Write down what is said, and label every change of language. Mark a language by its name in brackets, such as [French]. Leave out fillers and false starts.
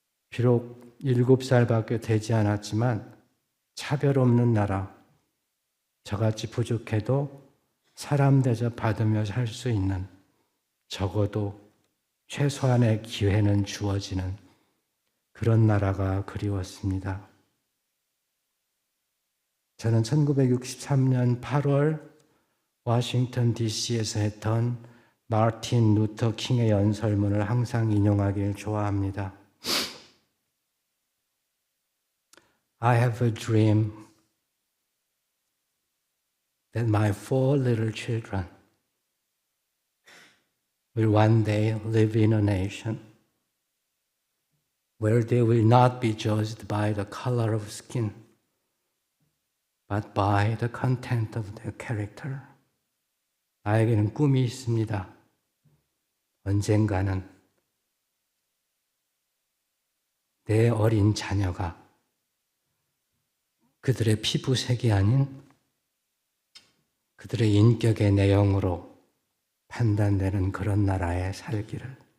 [Korean] 비록 7살밖에 되지 않았지만 차별 없는 나라, 저같이 부족해도 사람 대접 받으며 살 수 있는, 적어도 최소한의 기회는 주어지는 그런 나라가 그리웠습니다. 저는 1963년 8월 워싱턴 DC에서 했던 마틴 루터 킹의 연설문을 항상 인용하길 좋아합니다. [English] I have a dream that my 4 little children will one day live in a nation where they will not be judged by the color of skin, but by the content of their character. [Korean] 나에게는 꿈이 있습니다. 언젠가는 내 어린 자녀가 그들의 피부색이 아닌 그들의 인격의 내용으로 판단되는 그런 나라에 살기를.